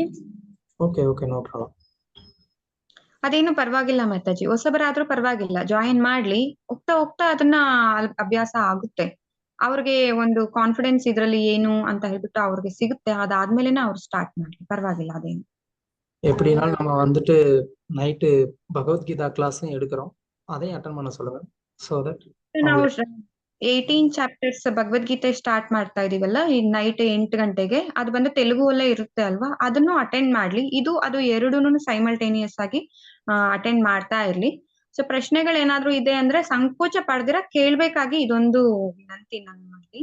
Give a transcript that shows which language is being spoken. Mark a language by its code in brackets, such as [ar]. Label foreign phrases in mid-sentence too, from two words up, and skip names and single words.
[en] okay okay, no problem. [kn] ಅದೇನು ಪರವಾಗಿಲ್ಲ ಮಾತಾಜಿ, ಹೊಸಬರಾದ್ರೂ ಪರವಾಗಿಲ್ಲ, ಜಾಯಿನ್ ಮಾಡ್ಲಿ. ಹೋಗ್ತಾ ಹೋಗ್ತಾ ಅದನ್ನ ಅಭ್ಯಾಸ ಆಗುತ್ತೆ. ಅವ್ರಿಗೆ ಒಂದು ಕಾನ್ಫಿಡೆನ್ಸ್ ಇದ್ರಲ್ಲಿ ಏನು ಅಂತ ಹೇಳ್ಬಿಟ್ಟು ಅವ್ರಿಗೆ ಸಿಗುತ್ತೆ. ಅದಾದ್ಮೇಲೆನೆ ಅವ್ರು ಸ್ಟಾರ್ಟ್ ಮಾಡ್ಲಿ, ಪರವಾಗಿಲ್ಲ. ಅದೇನು [ta] எப்படினாலும் நம்ம வந்துட்டு நைட்டு பகவத்கீதா கிளாஸும் எடுக்கிறோம், அதையும் அட்டன் பண்ண சொல்லுங்க. [en] so that [kn] ನಾವು 18 ಚಾಪ್ಟರ್ಸ್ ಭಗವದ್ಗೀತೆ ಸ್ಟಾರ್ಟ್ ಮಾಡ್ತಾ ಇದೀವಲ್ಲ ಈ ನೈಟ್ 8 ಗಂಟೆಗೆ. ಅದು ಬಂದು ತೆಲುಗು ಅಲ್ಲೇ ಇರುತ್ತೆ ಅಲ್ವಾ, ಅದನ್ನು ಅಟೆಂಡ್ ಮಾಡ್ಲಿ. ಅದು ಎರಡೂನು ಸೈಮಲ್ಟೇನಿಯಸ್ ಆಗಿ ಅಟೆಂಡ್ ಮಾಡ್ತಾ ಇರ್ಲಿ. ಸೊ ಪ್ರಶ್ನೆಗಳೇನಾದ್ರೂ ಇದೆ ಅಂದ್ರೆ ಸಂಕೋಚ ಪಡ್ದಿರ ಕೇಳ್ಬೇಕಾಗಿ ಇದೊಂದು ವಿನಂತಿ ನನ್ನ ಮಾಡಿ.